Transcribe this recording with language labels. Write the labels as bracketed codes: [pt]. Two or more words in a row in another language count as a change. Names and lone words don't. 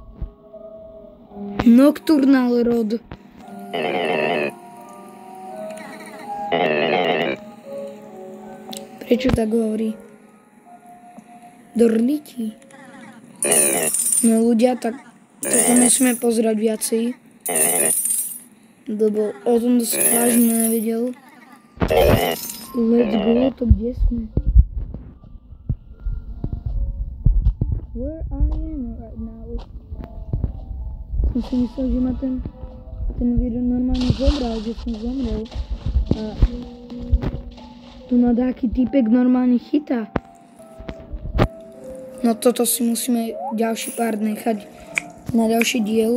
[en] Nocturnal rod. [sk] Prečo tak hovorí? Dorliti. No ľudia, tak toto musíme pozerať viacej. Lebo o tom to vážne nevedel. [en] Let's go, [sk] to kde sme? [en] Where I am right now? [sk] Som si myslel, že ma ten vír normálne zobral, že som zomrel. A tu ma taký týpek normálne chytá. No toto si musíme ďalší pár nechať na ďalší diel.